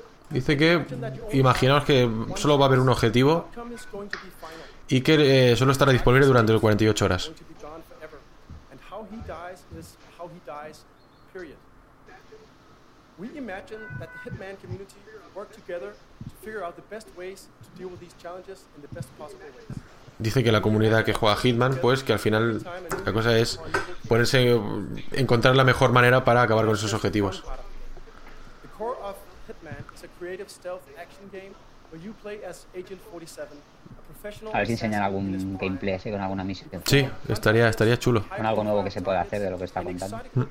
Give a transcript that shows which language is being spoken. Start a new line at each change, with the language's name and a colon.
Spanish: Dice que imaginaos que solo va a haber un objetivo y que solo estará disponible durante 48 horas.
English: And how he dies is how he dies, period. We imagine that the Hitman community work together to figure out the best ways to deal with these challenges in the best possible ways.
Spanish: Dice que la comunidad que juega Hitman, pues que al final la cosa es ponerse, encontrar la mejor manera para acabar con esos objetivos.
English: The core of Hitman is a creative stealth action game where you play as Agent 47.
Spanish: A ver si enseñan algún gameplay ese con alguna misión. Sí, estaría chulo. Con algo nuevo que se pueda hacer de lo que está contando.